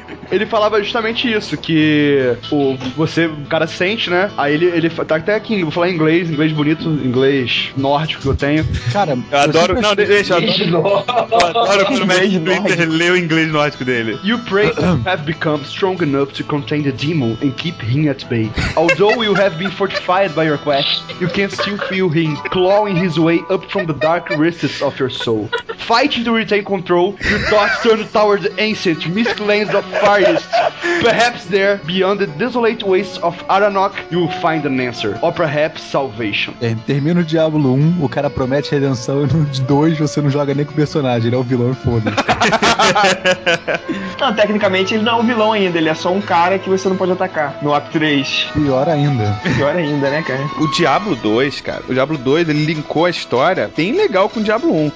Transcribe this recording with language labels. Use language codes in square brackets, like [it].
[pt] Ele falava justamente isso, que o cara sente, né? Aí ele tá até aqui, vou falar inglês bonito, inglês nórdico que eu tenho. Cara, eu adoro. Não, deixa. Eu adoro quando o Magic Twitter lê o inglês nórdico dele. [en] You pray to have become strong enough to contain the demon and keep him at bay. Although you have been fortified by your quest, you can still feel him clawing his way up from the dark recesses of your soul. Fighting to retain control, your thoughts turn towards the ancient, mystic lands of farthest. Perhaps there, beyond the desolate wastes of Aranok, you will find an answer. Or perhaps salvation. [pt] É, termina o Diablo 1, o cara promete redenção, e no 2 você não joga nem com o personagem, ele é o vilão, foda-se. Não, tecnicamente ele não é um vilão ainda, ele é só um cara que você não pode atacar no Act 3. Pior ainda, né, cara? O Diablo 2, cara, o Diablo 2, ele linkou a história bem legal com o Diablo 1.